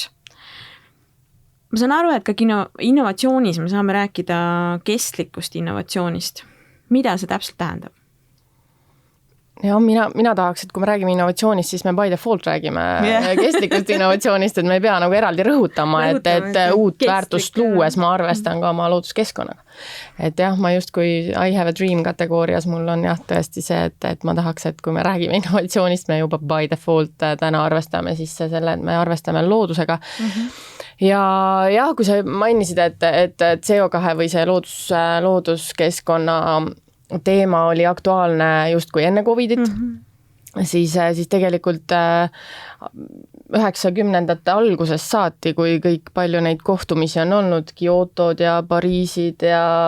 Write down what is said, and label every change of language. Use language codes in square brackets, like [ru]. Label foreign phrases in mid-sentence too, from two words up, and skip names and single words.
[et] Ma saan aru, et ka innovatsioonis me saame rääkida kestlikust innovatsioonist. Mida see täpselt tähendab? Ja mina tahaks, et kui me räägime innovatsioonist, siis me [en] by default [et] räägime kestlikust innovatsioonist, et me ei pea nagu eraldi rõhutama, et uut väärtust luues ma arvestan ka oma looduskeskkonnaga. Et jah, ma just kui [en] I have a dream [et] kategoorias mul on jah tõesti see, et ma tahaks, et kui me räägime innovatsioonist, me juba [en] by default [et] täna arvestame sisse selle, et me arvestame loodusega. Ja kui sa mainisid, et CO2 või see looduskeskkonna teema oli aktuaalne justkui enne Covidit, siis tegelikult 90ndate algusest saati, kui kõik palju neid kohtumisi on olnud, Kyotod ja Pariisid ja